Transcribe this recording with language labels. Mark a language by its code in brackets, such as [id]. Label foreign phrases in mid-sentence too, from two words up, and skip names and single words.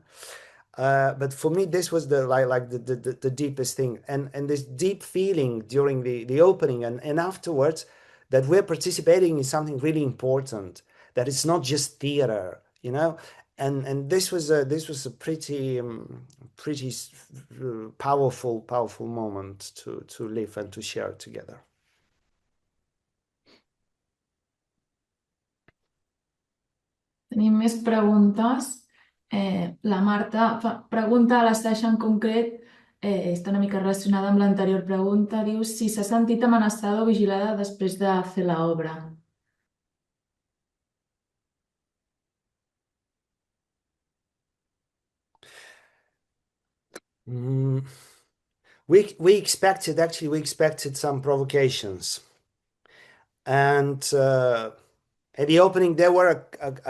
[en] But for me, this was the deepest thing, and this deep feeling during the opening and afterwards, that we're participating in something really important, that it's not just theater, you know. And this was a pretty powerful moment to live and to share together. [ca] Tenim més preguntes. La Marta pregunta a la Sasha en concret, està una mica relacionada amb l'anterior pregunta, diu si s'ha sentit amenaçada o vigilada després de fer l'obra. [en] We expected some provocations, and at the opening there were a